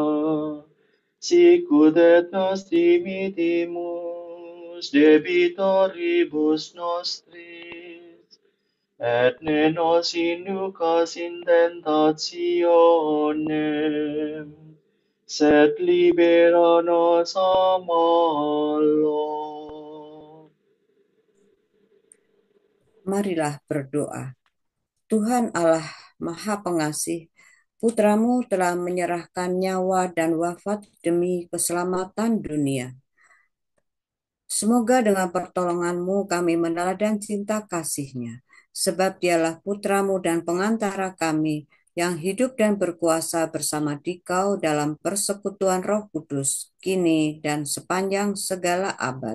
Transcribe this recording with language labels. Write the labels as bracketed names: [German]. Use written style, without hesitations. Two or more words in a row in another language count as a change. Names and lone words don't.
[Latin] sicut et nos dimittimus debitoribus nostris, et ne nos inducas in tentationem, sed libera nos a malo. [Indonesian] Marilah berdoa. Tuhan Allah Maha Pengasih, Putramu telah menyerahkan nyawa dan wafat demi keselamatan dunia. Semoga dengan pertolongan-Mu kami meneladani cinta kasih-Nya, sebab Dialah Putramu dan pengantara kami yang hidup dan berkuasa bersama Dikau dalam persekutuan Roh Kudus, kini dan sepanjang segala abad.